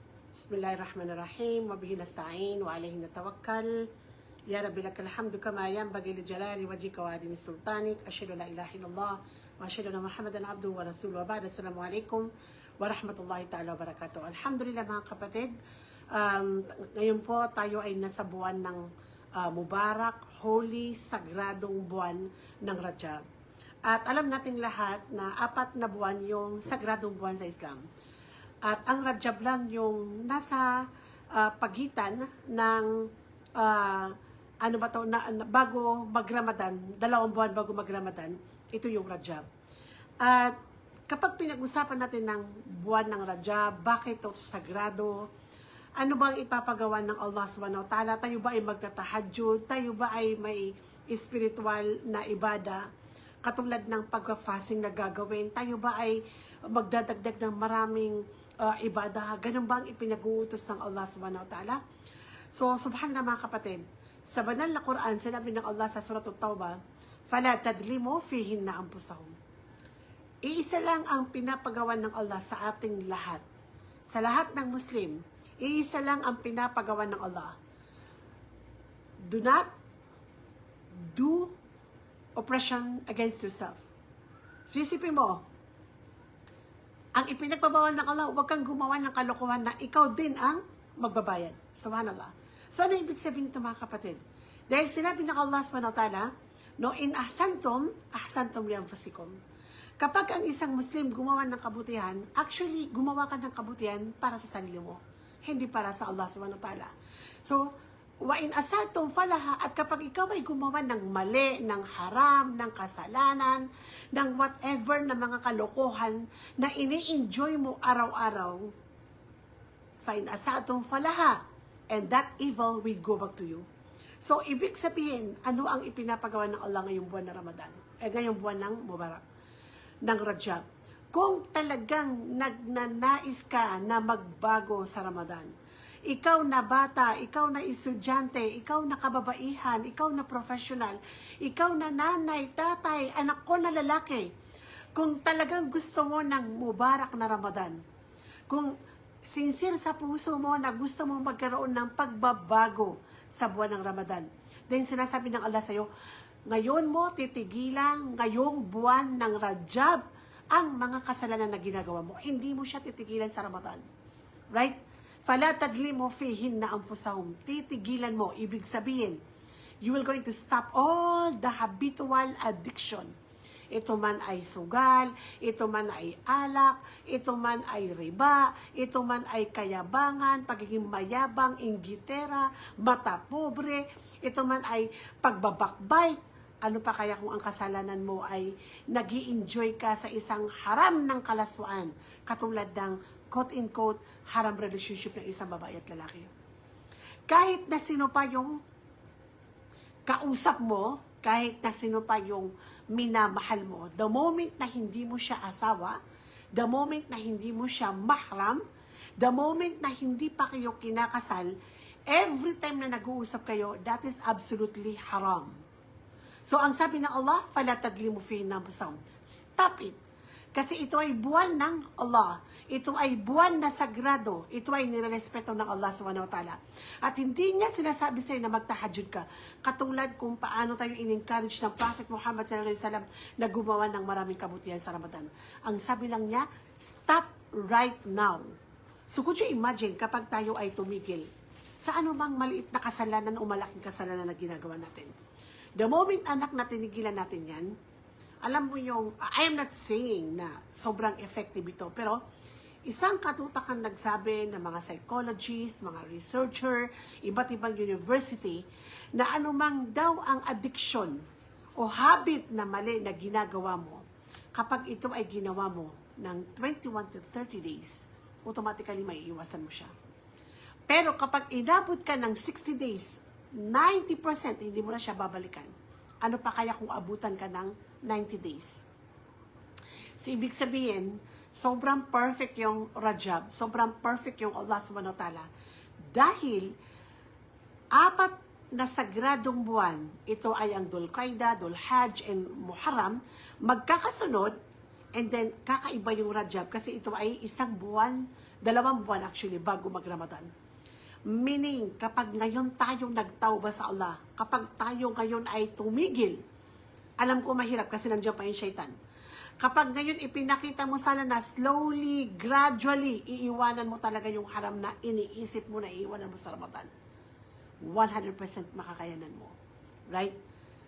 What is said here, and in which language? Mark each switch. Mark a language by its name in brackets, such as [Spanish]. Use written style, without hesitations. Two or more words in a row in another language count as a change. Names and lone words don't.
[Arabic] بسم الله الرحمن الرحيم. وبه نستعين وعليه نتوكل. يا ربي لك الحمد كما ينبغي لجلال وجهك وعظيم سلطانك. أشهد أن لا إله إلا الله وأشهد أن محمدا عبده ورسوله. وبعد. السلام عليكم ورحمة الله تعالى وبركاته. [Filipino] Alhamdulillah mga kapatid. Ngayon po tayo ay nasa buwan ng Mubarak, holy, sagradong buwan ng Rajab. At alam nating lahat na 4 na buwan yung sagradong buwan sa Islam. At ang Rajab lang yung nasa pagitan ng bago mag-Ramadan, 2 buwan bago mag-Ramadan, ito yung Rajab. At kapag pinag-usapan natin ng buwan ng Rajab, bakit ito sagrado? Ano bang ipapagawa ng Allah [Arabic] سبحانه وتعالى? [Filipino] Tayo ba ay magtatahajjud? Tayo ba ay may spiritual na ibada? Katulad ng pag-fasting na gagawin? Tayo ba ay magdadagdag ng maraming ibada? Ganun ba ang ipinag-uutos ng Allah [Arabic] سبحانه وتعالى? [Filipino] So, subhanallah mga kapatid, sa banal na Quran, sinabi ng Allah sa Surah At-Tawbah, [Arabic] فَلَا تَدْلِمُوا فِيهِنَّ أَنفُسَهُمْ. [Filipino] Iisa lang ang pinapagawa ng Allah sa ating lahat. Sa lahat ng Muslim, iisa lang ang pinapagawa ng Allah. [English] Do not do oppression against yourself. [Filipino] Sisipin mo, ang ipinagbabawal ng Allah, huwag kang gumawa ng kalokohan na ikaw din ang magbabayad. Subhanallah. So ano ibig sabihin nito mga kapatid? Dahil sinabi ng Allah [Arabic] سبحانه وتعالى, [Filipino] no, [Arabic] إن أحسنتم لأنفسكم. [Filipino] Kapag ang isang Muslim gumawa ng kabutihan, actually gumawa ka ng kabutihan para sa sarili mo, hindi para sa Allah [Arabic] سبحانه وتعالى. So, وإن أسأتم فلها, [Filipino] at kapag ikaw ay gumawa ng mali, ng haram, ng kasalanan, ng whatever na mga kalokohan na ini-enjoy mo araw-araw, [Arabic] فإن أسأتم فلها, [English] and that evil will go back to you. So, [Filipino] ibig sabihin, ano ang ipinapagawa ng Allah ngayong buwan ng Ramadan? Ngayong buwan ng Mubarak, ng Rajab. Kung talagang nagnanais ka na magbago sa Ramadan, ikaw na bata, ikaw na estudyante, ikaw na kababaihan, ikaw na professional, ikaw na nanay, tatay, anak ko na lalaki, kung talagang gusto mo ng Mubarak na Ramadan, kung sincere sa puso mo na gusto mo magkaroon ng pagbabago sa buwan ng Ramadan, then sinasabi ng Allah sa'yo, ngayon mo titigilan, ngayong buwan ng Rajab, ang mga kasalanan na ginagawa mo. Hindi mo siya titigilan sa Ramadan. Right? [Arabic] فَلَا تَدْلِمُوا فِيهِنَّ أَنفُسَهُمْ. [Filipino] Titigilan mo. Ibig sabihin, [English] you will going to stop all the habitual addiction. [Filipino] Ito man ay sugal, ito man ay alak, ito man ay riba, ito man ay kayabangan, pagiging mayabang, inggitera, mata pobre, ito man ay pagbabakbite. Ano pa kaya kung ang kasalanan mo ay nag-i-enjoy ka sa isang haram ng kalaswaan, katulad ng quote-in-quote haram relationship ng isang babae at lalaki. Kahit na sino pa yung kausap mo, kahit na sino pa yung minamahal mo, [English] the moment [Filipino] na hindi mo siya asawa, [English] the moment [Filipino] na hindi mo siya mahram, [English] the moment [Filipino] na hindi pa kayo kinakasal, [English] every time [Filipino] na nag-uusap kayo, [English] that is absolutely haram. So, [Filipino] ang sabi ng Allah, فَلَا تَدْلِمُوا فِيهِنَّ أَنفُسَهُمْ. [English] Stop it. [Filipino] Kasi ito ay buwan ng Allah. Ito ay buwan na sagrado. Ito ay nirerespeto ng Allah [Arabic] سبحانه وتعالى. [Filipino] At hindi niya sinasabi sa'yo na magtahajjud ka. Katulad kung paano tayo in-encourage ng Prophet Muhammad [Arabic] صلى الله عليه وسلم [Filipino] na gumawa ng maraming kabutihan sa Ramadan. Ang sabi lang niya, [English] stop right now. So, could you imagine [Filipino] kapag tayo ay tumigil sa anumang maliit na kasalanan o malaking kasalanan na ginagawa natin? [English] The moment [Filipino] anak na tinigilan natin yan, alam mo yung, [English] I am not saying [Filipino] na sobrang effective ito, pero isang katutakan nagsabi ng mga psychologists, mga researcher, iba't ibang university, na anumang daw ang addiction o habit na mali na ginagawa mo, kapag ito ay ginawa mo ng 21 to 30 days, automatically maiiwasan mo siya. Pero kapag inabot ka ng 60 days, 90% hindi mo na siya babalikan. Ano pa kaya kung abutan ka ng 90 days? So, ibig sabihin, sobrang perfect yung Rajab, sobrang perfect yung Allah [Arabic] سبحانه وتعالى. [Filipino] Dahil, 4 na sagradong buwan, ito ay ang Dhul Qaidah, Dhul Hajj, and Muharram, magkakasunod, [English] and then [Filipino] kakaiba yung Rajab kasi ito ay isang buwan 2 buwan actually bago mag-Ramadan. Meaning, kapag ngayon tayo nagtawba sa Allah, kapag tayo ngayon ay tumigil, alam ko mahirap kasi nandiyan pa yung shaitan. Kapag ngayon ipinakita mo sana na [English] slowly, gradually, [Filipino] iiwanan mo talaga yung haram na iniisip mo na iiwanan mo sa Ramadan. 100% makakayanan mo. Right?